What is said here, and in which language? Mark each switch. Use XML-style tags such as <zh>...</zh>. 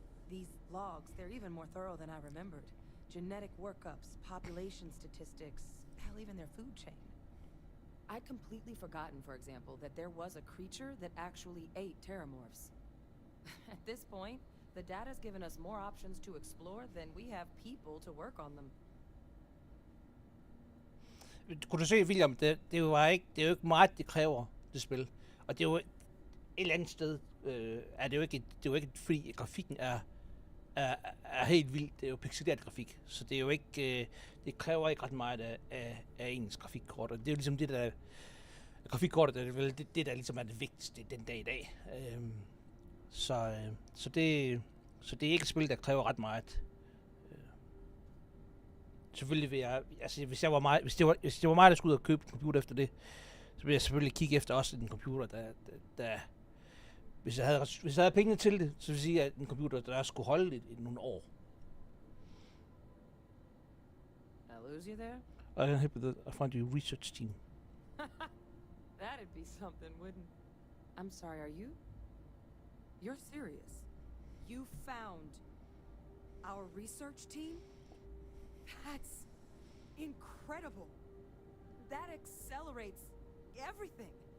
<en>These logs, they're even more thorough than I remembered. Genetic workups, population statistics, hell, even their food chain. I'd completely forgotten, for example, that there was a creature that actually ate Terramorphs. At this point, the data's given us more options to explore than we have people to work on them.</en> <da>Kunne du se, William, det er jo ikke meget, det kræver, det spil. Og det er jo et eller andet sted, er det jo ikke fordi grafikken er helt vildt. Det er jo pixeleret grafik, så det er jo ikke, det kræver ikke ret meget af ens grafikkort. Og det er jo ligesom det der, grafikkortet er vel det der ligesom er det vigtigste den dag i dag. Så det er ikke et spil, der kræver ret meget. Selvfølgelig vil jeg, altså hvis det var mig, der skulle ud og købe en computer efter det, så vil jeg selvfølgelig kigge efter også en computer, Hvis jeg havde pengene til det, så vil jeg sige, at en computer, der skulle holde det i nogle år.</da> <en>I lose you there? I can help with the find you research team. That'd be something, wouldn't? I'm sorry, are you? You're serious? You found our research team? That's incredible. That accelerates everything.</en>